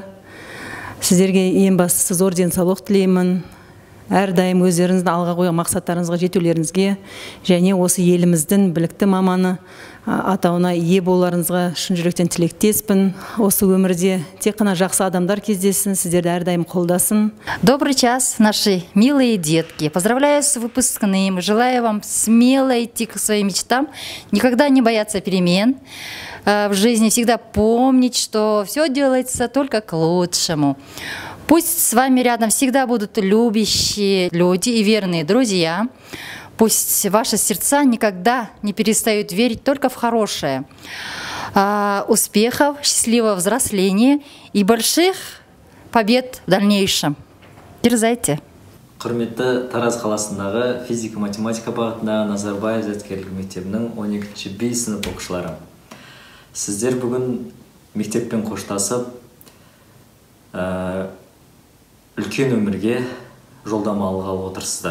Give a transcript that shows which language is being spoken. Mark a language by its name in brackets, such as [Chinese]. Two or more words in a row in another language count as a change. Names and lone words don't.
[Kazakh] Сіздерге ең бастысы зор денсаулық тілеймін. Әрдайым өздеріңіздің алға қойған мақсаттарыңызға жетулеріңізге және осы еліміздің білікті маманы атауына ие болуларыңызға шын жүректен тілектеспін. Осы өмірде тек қана жақсы адамдар кездессін, сіздерді әрдайым қолдасын. [Russian] Добрый час, наши милые детки. Поздравляю с выпускным. Желаю вам смело идти к своим мечтам, никогда не бояться перемен. В жизни всегда помнить, что все делается только к лучшему. Пусть с вами рядом всегда будут любящие люди и верные друзья. Пусть ваши сердца никогда не перестают верить только в хорошее. Успехов, счастливого взросления и больших побед в дальнейшем. Дерзайте. [Kazakh] Құрметті Тараз қаласындағы физика-математика бағытындағы Назарбаев зияткерлік мектебінің 12-ші B сынып оқушылары. Сіздер бүгін мектеппен қоштасып, үлкен өмірге жолдама алғалы отырсыздар.